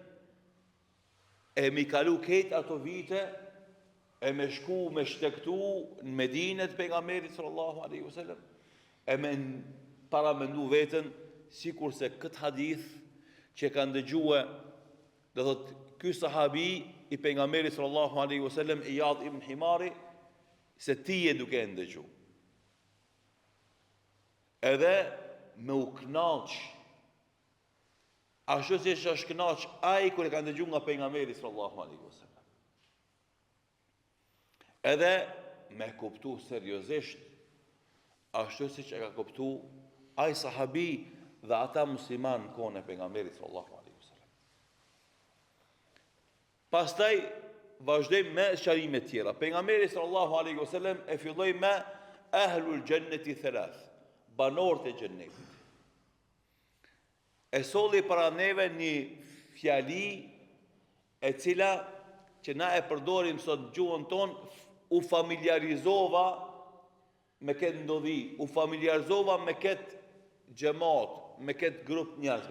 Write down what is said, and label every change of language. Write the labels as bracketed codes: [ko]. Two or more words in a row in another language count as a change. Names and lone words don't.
[sq] e mi kalu këtë ato vite e me shku me shtektu në Medinë të pejgamberit [ar] صلى الله عليه وسلم [sq] e me para mendu veten sikurse këtë hadith që kanë dëgjuar, do thot ky sahabi i pejgamberit [ar] صلى الله عليه وسلم [sq] Iyad ibn Himari se ti je duke ndëgju. Edhe me u knaq, ashtu si është knaq ai kur e ka ndëgju nga pejgamberi [ar] صلى الله عليه وسلم. [sq] Edhe me kuptu seriozisht, ashtu si që e ka kuptu ai sahabi dhe ata musliman në kohën e pejgamberit [ar] صلى الله عليه وسلم. [sq] Pastaj vazhdojmë me sqarime tjera. Pejgamberi [ar] صلى الله عليه وسلم [sq] e filloi me [ar] أهل الجنة ثلاث, [sq] banorët e xhennetit. E solli para neve një fjali e cila që na e përdorim sot gjuhën tonë, u familjarizova me këtë ndodhi, u familjarizova me këtë xhamat, me këtë grup njerëzve.